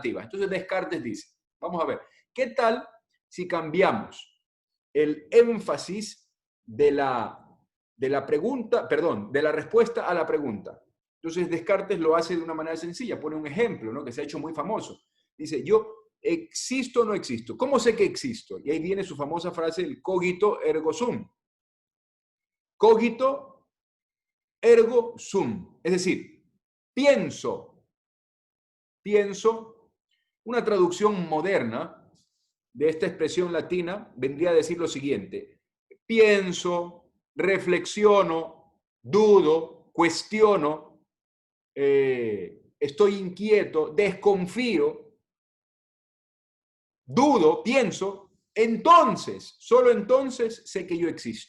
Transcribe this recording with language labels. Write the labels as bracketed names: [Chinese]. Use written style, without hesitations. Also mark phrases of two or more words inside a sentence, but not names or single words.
[Spanish] Entonces Descartes dice, vamos a ver, ¿qué tal si cambiamos el énfasis de la pregunta, perdón, de la respuesta a la pregunta. Entonces Descartes lo hace de una manera sencilla, pone un ejemplo, ¿no?, que se ha hecho muy famoso. Dice, yo existo o no existo. ¿Cómo sé que existo? Y ahí viene su famosa frase, el [Latin] cogito ergo sum. Cogito ergo sum. [Spanish] Es decir, pienso. Una traducción moderna de esta expresión latina vendría a decir lo siguiente: pienso, reflexiono, dudo, cuestiono, estoy inquieto, desconfío, dudo, pienso, entonces, solo entonces sé que yo existo.